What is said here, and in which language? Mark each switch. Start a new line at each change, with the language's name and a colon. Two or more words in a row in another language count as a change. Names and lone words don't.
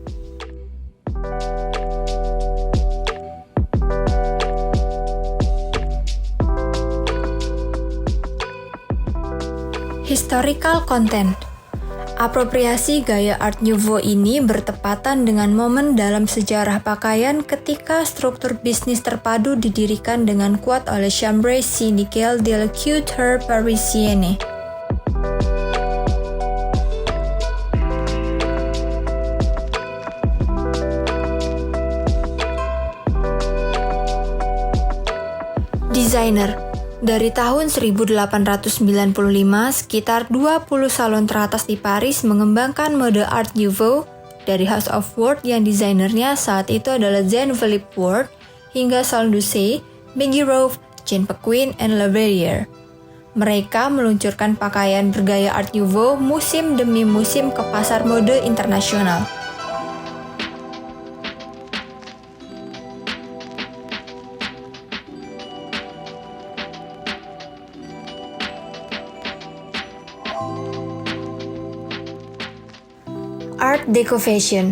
English: Historical content.
Indonesian: Apropriasi gaya Art Nouveau ini bertepatan dengan momen dalam sejarah pakaian ketika struktur bisnis terpadu didirikan dengan kuat oleh
French: Chambre syndicale de la couture parisienne.
Indonesian: Desainer. Dari tahun 1895, sekitar 20 salon teratas di Paris mengembangkan mode Art Nouveau, dari
English: House of Ward
Indonesian: yang desainernya saat itu adalah Jean-Philippe Ward, hingga Salon d'Orsay, Maggie Rove, Jane Pequin, and La Verrière. Mereka meluncurkan pakaian bergaya Art Nouveau musim demi musim ke pasar mode internasional.
English: Art Deco Fashion.